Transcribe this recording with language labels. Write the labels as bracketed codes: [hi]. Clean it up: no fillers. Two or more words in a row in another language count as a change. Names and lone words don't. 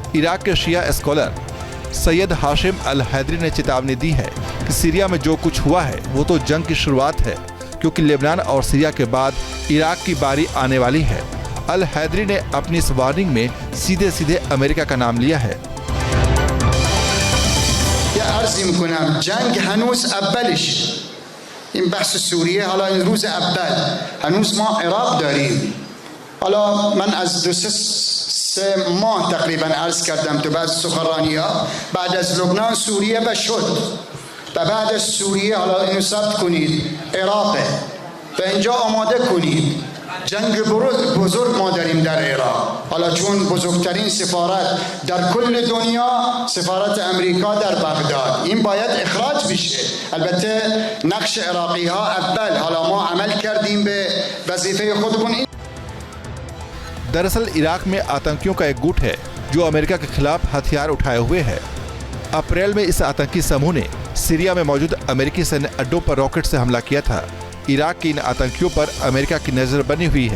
[hi] इराक के शिया स्कॉलर सैयद हाशिम अल हैदरी ने चेतावनी दी है कि सीरिया में जो कुछ हुआ है वो तो जंग की शुरुआत है, क्योंकि लेबनान और सीरिया के बाद इराक की बारी आने वाली है। अल हैदरी ने अपनी इस वार्निंग में सीधे सीधे अमेरिका का नाम लिया है। [fa] جنگ هنوز اولش این بحث سوریه حالا این روز اول هنوز ما عراق داریم. حالا من از 2-3 ماه تقریبا عرض کردم تو بعض سخنرانی‌ها بعد از لبنان سوریه و شد و بعد از سوریه حالا اینو ثبت کنید عراقه و اینجا آماده کنید جنگ بزرگ ما داریم در عراق. حالا چون بزرگترین سفارت در کل دنیا سفارت امریکا در بغداد این باید اخراج بشه. البته نقش عراقی ها اول حالا ما عمل کردیم به وظیفه خودمون. [hi] दरअसल इराक में आतंकियों का एक गुट है जो अमेरिका के खिलाफ हथियार उठाए हुए है। अप्रैल में इस आतंकी समूह ने सीरिया में मौजूद अमेरिकी सैन्य अड्डों पर रॉकेट से हमला किया था। इराक के इन आतंकियों पर अमेरिका की नजर बनी हुई है।